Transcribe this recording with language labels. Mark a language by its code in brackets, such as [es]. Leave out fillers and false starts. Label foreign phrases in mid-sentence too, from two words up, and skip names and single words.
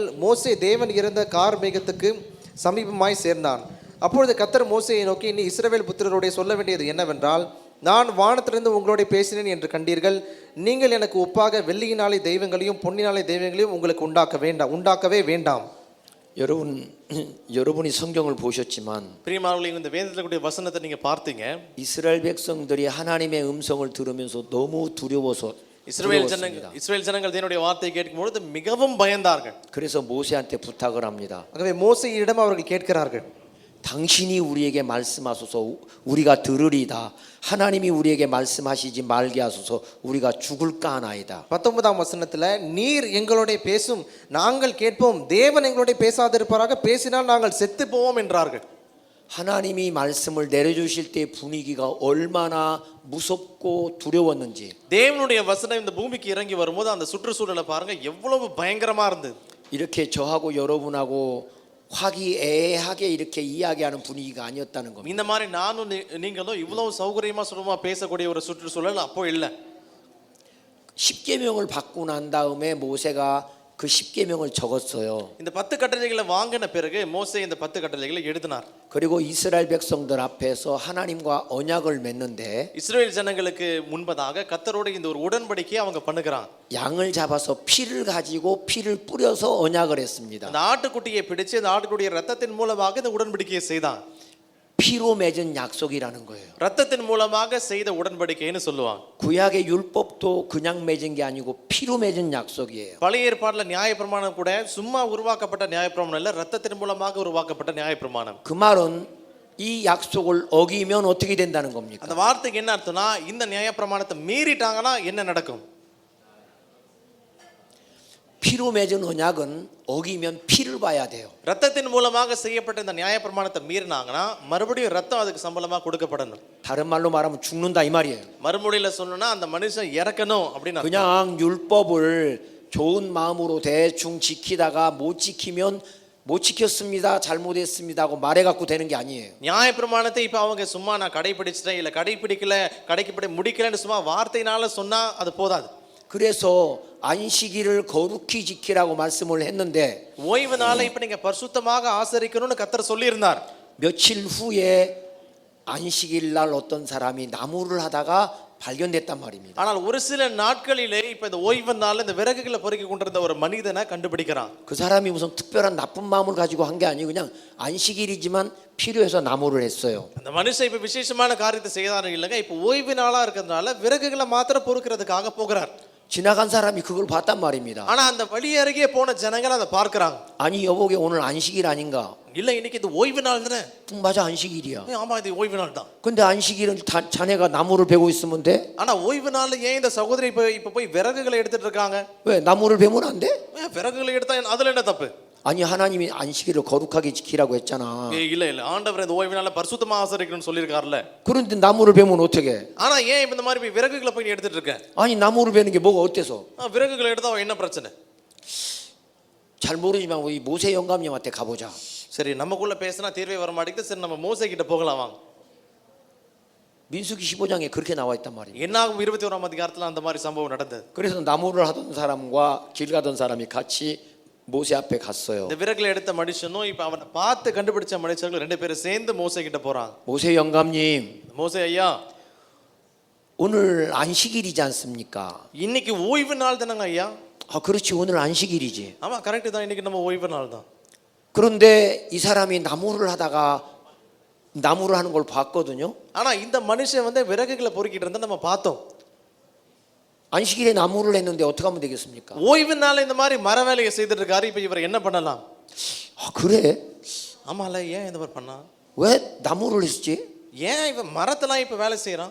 [ta] மோசே தேவன் இருந்த கார்மேகத்துக்கு சமீபமாய் சேர்ந்தான். அப்பொழுது கர்த்தர் மோசேயை நோக்கி, நீ இஸ்ரவேல் புத்திரரோட சொல்ல வேண்டியது என்னவென்றால், நான் வானத்திலிருந்து உங்களோட பேசினேன் என்று கண்டீர்கள். நீங்கள் எனக்கு ஒப்பாக வெள்ளியினாலே தெய்வங்களையும் பொன்னினாலே தெய்வங்களையும் உங்களுக்கு உண்டாக்கவே வேண்டாம். [ko] 여러분이 성경을 보셨지만 [ta] பிரியமானவர்களே, இந்த வேதத்துல கூடிய வசனத்தை நீங்க பார்த்தீங்க. [ko] 이스라엘 백성들이 하나님의 음성을 들으면서 너무 두려워서 [ta] இஸ்ரவேல் ஜனங்கள் தேவனுடைய வார்த்தையை கேட்கும் பொழுது மிகவும் பயந்தார்கள். [ko] 그래서 모세한테 부탁을 합니다. [ta] ஆகவே மோசேயிடம் அவர்கள் கேட்கிறார்கள், [ko] 당신이 우리에게 말씀하소서 우리가 들으리다. 하나님이 우리에게 말씀하시지 말게 하소서 우리가 죽을까 하나이다. [ta] 19ஆம் வசனத்துல, நீர் எங்களோட பேசும், நாங்கள் கேட்போம், தேவன் எங்களோட பேசாதிருப்பாராக, பேசினால் நாங்கள் செத்து போவோம் என்றார்கள். [ko] 하나님이 말씀을 내려주실 때 분위기가 얼마나 무섭고 두려웠는지. [ta] தேவனுடைய வசனம் இந்த பூமிக்கு இறங்கி வரும்போது அந்த சுற்றுச்சூழலை பாருங்க எவ்வளவு பயங்கரமா இருந்தது. [ko] 이렇게 저하고 여러분하고 화기애애하게 이렇게 이야기하는 분위기가 아니었다는 겁니다. [ta] இந்த மாதிரி நானும் நீங்களும் இவ்வளவு சௌகரியமா சுலபமா பேசக்கூடிய ஒரு சுற்றுச்சூழல் அப்போ இல்லை. [ko] 10계명을 받고 난 다음에 모세가 그 10계명을 적었어요. [ta] இந்த 10 கட்டளைகளை வாங்கின பிறகு மோசே இந்த 10 கட்டளைகளை எழுதினார். [ko] 그리고 이스라엘 백성들 앞에서 하나님과 언약을 맺는데 [ta] இஸ்ரவேல் ஜனங்களுக்கு முன்பதாக கர்த்தரோடு இந்த ஒரு உடன்படிக்கையை அவங்க பண்ணுகிறாங்க. [ko] 양을 잡아서 피를 가지고 피를 뿌려서 언약을 했습니다. [ta] அந்த ஆட்டுக்குட்டியை பிடிச்சு அந்த ஆட்டுக்குட்டிய ரத்தத்தின் மூலமாக இந்த உடன்படிக்கையை செய்தான். [ko] 피로 맺은 약속이라는 거예요. [ta] ரத்தத்தின் மூலமாக செய்த உடன்படிக்கைன்னு சொல்லுவாங்க. [ko] 구약의 율법도 그냥 맺은 게 아니고 피로 맺은 약속이에요. [ta] பழைய ஏற்பாட்டுல நியாயப்பிரமாணம் கூட சும்மா உருவாக்கப்பட்ட நியாயப்பிரமாணம் இல்ல, ரத்தத்தின் மூலமாக உருவாக்கப்பட்ட நியாயப்பிரமாணம். [ko] 그 말은 이 약속을 어기면 어떻게 된다는 겁니까? [ta] அந்த வார்த்தைக்கு என்ன அர்த்தம்னா, இந்த நியாயப்பிரமாணத்தை மீறிட்டாங்கன்னா என்ன நடக்கும்? [ko] 피로 맺은 언약은 어기면 피를 봐야 돼요. [ta] ரத்தத்தின் மூலமாக செய்யப்பட்ட இந்த நியாயப்பிரமாணத்தை மீறினாங்கன்னா மறுபடியும் ரத்தம் அதுக்கு சம்பளமா கொடுக்கப்படணும். [ko] 다른 말로 말하면 죽는다 이 말이에요. [ta] மறுமொழியில சொல்லணும்னா அந்த மனுஷன் இறக்கணும் அப்படின்னு அர்த்தம். [ko] 그냥 율법을 좋은 마음으로 대충 지키다가 못 지켰습니다, 잘못했습니다 하고 말해갖고 되는 게 아니에요. [ta] நியாயப்பிரமாணத்தை இப்ப அவங்க சும்மா நான் கடைபிடிச்சிட்டேன் இல்ல கடைபிடி முடிக்கலன்னு சும்மா வார்த்தையினால சொன்னா அது போதாது. [ko] 그래서 안식일을 거룩히 지키라고 말씀을 했는데 [ta] ஓய்வு நாளை இப்ப நீங்க பரிசுத்தமாக ஆசரிக்கணும்னு கர்த்தர் சொல்லி இருந்தார். [ko] 며칠 후에 안식일 날 어떤 사람이 나무를 하다가 발견됐단 말입니다. [ta] ஆனால் ஒரு சில நாட்களிலே இப்ப இந்த ஓய்வு நாள்ல இந்த விறகுகளை பொறுக்கி கொண்டிருந்த ஒரு மனிதனை கண்டுபிடிக்கிறான். [ko] 그 사람이 무슨 특별한 나쁜 마음을 가지고 한 게 아니고 그냥 안식일이지만 필요해서 나무를 했어요. [ta] அந்த மனுஷன் இப்ப விசேஷமான காரியத்தை செய்யறாரு இல்லங்க, இப்ப ஓய்வு நாளா இருக்கிறதுனால விறகுகளை மாத்திரம் பொறுக்கிறதுக்காக போகிறார். [ko] 지나간 사람이 그걸 봤단 말입니다. [ta] ஆனா அந்த வழி அருகே போன ஜனங்கள் அதை பார்க்கறாங்க. [ko] 아니 여보게 오늘 안식일 아닌가? [ta] இல்ல இன்னைக்கு இது ஓய்வு நாள் தானே. [ko] 맞아 안식일이야. [ta] ஆமா இது ஓய்வு நாள் தான். [ko] 근데 안식일은 자네가 나무를 베고 있으면 돼? [ta] ஆனா ஓய்வு நாள்ல ஏன் இந்த சகோதரி இப்ப போய் விறகுகளை எடுத்துட்டு இருக்காங்க? [ko] 왜 나무를 베면 안 돼? [ta] விறகுகளை எடுத்தா அதுல என்ன தப்பு? [ko] 아니 하나님이 안식일을 거룩하게 지키라고 했잖아. [ta] இல்ல ஆண்டவர் இந்த ஓய்வு நாள்ல பரிசுத்தமா ஆசரிக்கணும்னு சொல்லியிருக்காருல்ல. [ko] 그런데 나무를 베면 어떻게? [ta] ஆனா ஏன் இந்த மாதிரி போய் விறகுகளை போய் எடுத்துட்டு இருக்க? [ko] 아니 나무를 베는 게 뭐가 어때서? [ta] விறகுகளை எடுத்தா என்ன பிரச்சனை? [ko] 잘 모르지만 우리 모세 영감님한테 가보자. [ta] சரி நமக்குள்ள பேசினா தீர்வே வர மாட்டேங்குது. சரி நம்ம மோசே கிட்ட போகலாம் வாங்க. [ko] 민수기 15장에 그렇게 나와 있단 말이에요. [ta] என்னாகும் 21ஆம் அதிகாரத்துல அந்த மாதிரி சம்பவம் நடந்தது. [ko] 그래서 나무를 하던 사람과 길 가던 사람이 같이 모세 앞에 갔어요. [ta] இந்த விறகுகளை எடுத்த மனுஷனும் இப்ப அவனை பார்த்து கண்டுபிடிச்ச மனுஷர்கள் ரெண்டு பேரும் சேர்ந்து மோசே கிட்ட போறாங்க. [ko] 모세 영감님, [ta] மோசே ஐயா, [ko] 오늘 안식일이지 않습니까? [ta] இன்னைக்கு ஓய்வு நாள் தானங்க ஐயா? [ko] 아, 그렇지. 오늘 안식일이지. [ta] ஆமா கரெக்ட் தான், இன்னைக்கு நம்ம ஓய்வு நாள் தான். [ko] 그런데 이 사람이 나무를 하다가 나무를 하는 걸 봤거든요. [ta] ஆனா இந்த மனுஷன் வந்து விறகுகளை பொறுக்கிட்டு இருந்தா நம்ம பார்த்தோம். [ko] 안식일에 나무를 했는데 어떻게 하면 되겠습니까? [ta] ஓய்வு நாள் இந்த மாதிரி மர வேலையை செய்துட்டு இருக்காரு. இப்ப இவர் என்ன பண்ணலாம்? [ko] 아, 그래? [ta] ஆமால, ஏன் இந்த மாதிரி பண்ணா? [ko] 왜 나무를 했지? [ta] ஏன் இவன் மரத்தெல்லாம் இப்ப வேலை செய்யறான்?